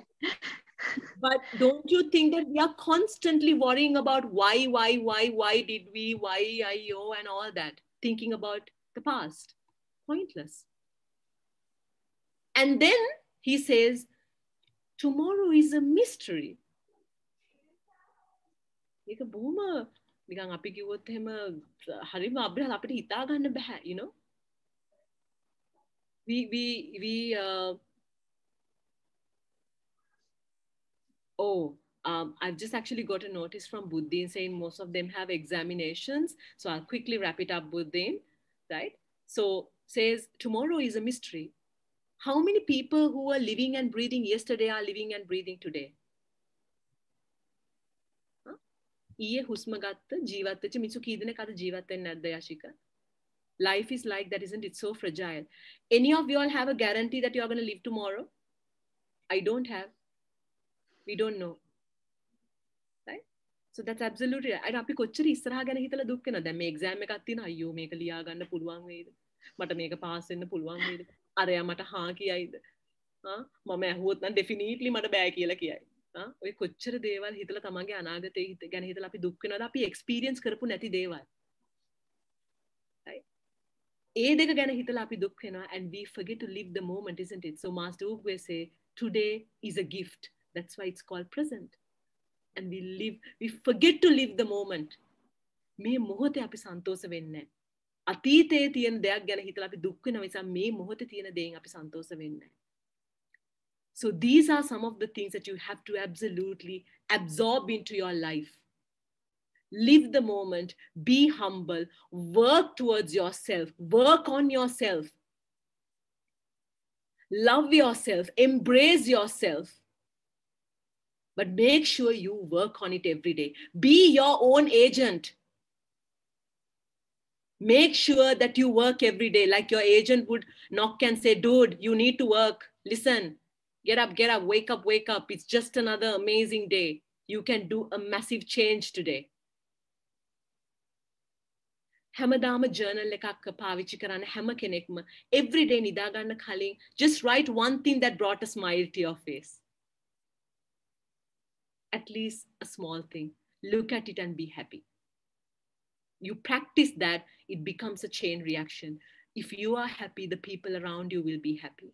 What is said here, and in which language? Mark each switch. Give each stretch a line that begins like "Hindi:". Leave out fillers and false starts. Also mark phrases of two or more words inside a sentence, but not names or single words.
English: But don't you think that we are constantly worrying about why did we, why, ayyo, and all that, thinking about the past? Pointless. And then he says, tomorrow is a mystery.
Sinhala: ඒක බොහොම නිකන් අපි කිව්වොත් එහෙම හරිම අපිට හිතා ගන්න බෑ,
English: you know. I've just actually got a notice from Buddin saying most of them have examinations. So I'll quickly wrap it up, Buddin, right? So says, tomorrow is a mystery. How many people who were living and breathing yesterday are living and breathing today?
Sinhala: ඊයේ හුස්ම ගත්ත ජීවත් වෙච්ච මිනිස්සු කී දෙනෙක් අද ජීවත් වෙන්නේ නැද්ද යශිකා?
English: Life is like that, isn't it? So fragile. Any of you all have a guarantee that you are going to live tomorrow? I don't have. We don't know. Right? So that's absolutely right.
Sinhala: අපි කොච්චර ඉස්සරහා ගැන හිතලා දුක් වෙනවද? දැන් මේ එක්සෑම් එකක් තියෙනවා. අයියෝ මේක ලියා ගන්න පුළුවන් වෙයිද? මට මේක පාස් වෙන්න පුළුවන් වෙයිද? අරයා මට හා කියයිද? මම ඇහුවොත් නම් definitely මට බෑ කියලා කියයි. ඔය කොච්චර දේවල් හිතලා තමන්ගේ අනාගතේ ගැන හිතලා අපි දුක් වෙනවද? අපි experience කරපු නැති දේවල්. Right? ඒ දෙක ගැන හිතලා අපි දුක් වෙනවා,
English: and we forget to live the moment, isn't it? So Master Ugwe say, today is a gift. That's why it's called present. And we forget to live the moment.
Sinhala: මේ මොහොතේ අපි සන්තෝෂ වෙන්නේ නැහැ. අතීතයේ තියෙන දෙයක් ගැන හිතලා අපි දුක් වෙන නිසා මේ මොහොතේ තියෙන දේෙන් අපි සන්තෝෂ වෙන්නේ නැහැ.
English: So these are some of the things that you have to absolutely absorb into your life. Live the moment, be humble, work towards yourself, work on yourself. Love yourself, embrace yourself. But make sure you work on it every day. Be your own agent. Make sure that you work every day, like your agent would knock and say, dude, you need to work. Listen, get up, wake up. It's just another amazing day. You can do a massive change today.
Sinhala: හැමදාම journal එකක් පාවිච්චි කරන්න හැම කෙනෙක්ම
English: every day
Sinhala: නිදා ගන්න කලින්
English: just write one thing that brought a smile to your face. At least a small thing. Look at it and be happy. You practice that, it becomes a chain reaction. If you are happy, the people around you will be happy.